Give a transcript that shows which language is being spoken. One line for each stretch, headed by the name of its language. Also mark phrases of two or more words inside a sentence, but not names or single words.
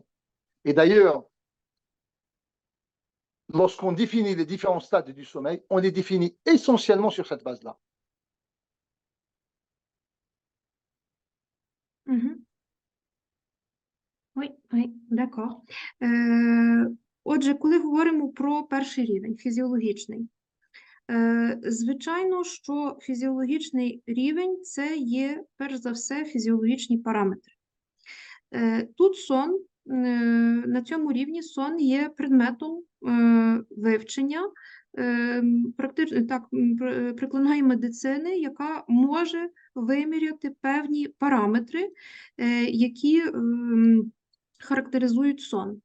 French: Et d'ailleurs, lorsqu'on définit les différents stades du sommeil, on les définit essentiellement sur cette base-là. Oui, d'accord.
Ukrainian: Отже, коли говоримо про перший рівень, фізіологічний, звичайно, що фізіологічний рівень – це є, перш за все, фізіологічні параметри. Тут сон, на цьому рівні сон є предметом вивчення прикладної медицини, яка може виміряти певні параметри, які характеризують сон.